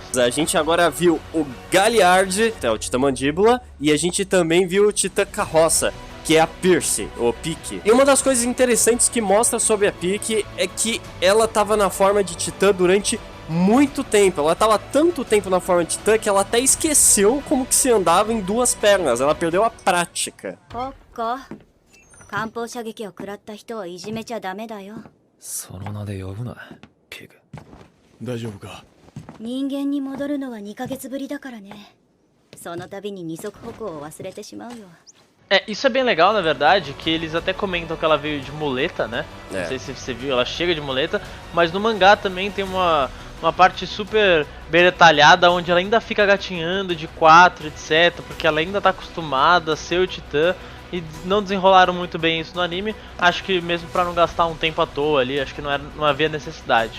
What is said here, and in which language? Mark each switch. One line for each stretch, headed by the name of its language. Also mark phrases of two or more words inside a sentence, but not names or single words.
Portuguese: A gente agora viu o Galliard, que é o Titã Mandíbula, e a gente também viu o Titã Carroça, que é a Pierce, ou Pique. E uma das coisas interessantes que mostra sobre a Pique é que ela estava na forma de titã durante muito tempo. Ela estava tanto tempo na forma de titã que ela até esqueceu como que se andava em 2 pernas. Ela perdeu a prática.
Japanese: その名で呼ぶな、ピグ。大丈夫か。人間に戻るのは2ヶ月ぶりだからね。その度に二足歩行を忘れてしまうよ。
Portuguese: Isso é bem legal, na verdade, que eles até comentam que ela veio de muleta, né? Não sei se você viu, ela chega de muleta, mas no mangá também tem uma parte super bem detalhada, onde ela ainda fica gatinhando de 4, etc, porque ela ainda tá acostumada a ser o titã, e não desenrolaram muito bem isso no anime, acho que mesmo pra não gastar um tempo à toa ali, acho que não havia necessidade.